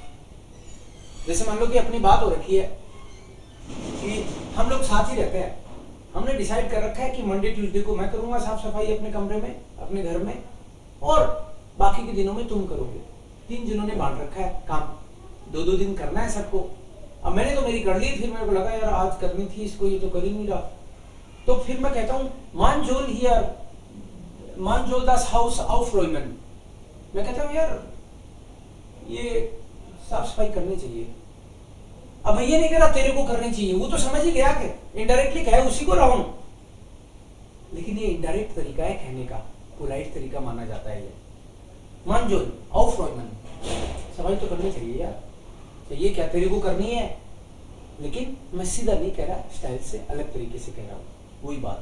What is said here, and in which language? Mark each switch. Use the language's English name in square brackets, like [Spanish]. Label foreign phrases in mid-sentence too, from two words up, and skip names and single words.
[Hindi] जैसे मान लो कि अपनी बात हो रखी है कि हम लोग साथ ही रहते हैं, हमने डिसाइड कर रखा है कि [English] Monday Tuesday [Hindi] को मैं करूंगा साफ सफाई अपने कमरे में, अपने घर में, और बाकी के दिनों में तुम करोगे। 3 दिनों ने बांट रखा है काम, 2-2 दिन करना है सबको। अब मैंने तो मेरी कर ली, फिर मेरे को लगा यार आज करनी थी इसको, ये तो कर ही नहीं रहा, तो फिर मैं कहता हूँ [German] Man soll hier, man soll das Haus aufräumen. [Hindi] मैं कहता हूँ यार ये साफ सफाई करनी चाहिए। अब मैं ये नहीं कह रहा तेरे को करनी चाहिए, वो तो समझ ही गया कि इनडायरेक्टली कहे उसी को रहा हूं, लेकिन ये इनडायरेक्ट तरीका है कहने का, पोलाइट तरीका माना जाता है ये। [German] Man soll aufräumen, [Hindi] सफाई तो करनी चाहिए यार, चाहिए क्या, तेरे को करनी है, लेकिन मैं सीधा नहीं कह रहा, स्टाइल से अलग तरीके से कह रहा हूं, वही बात।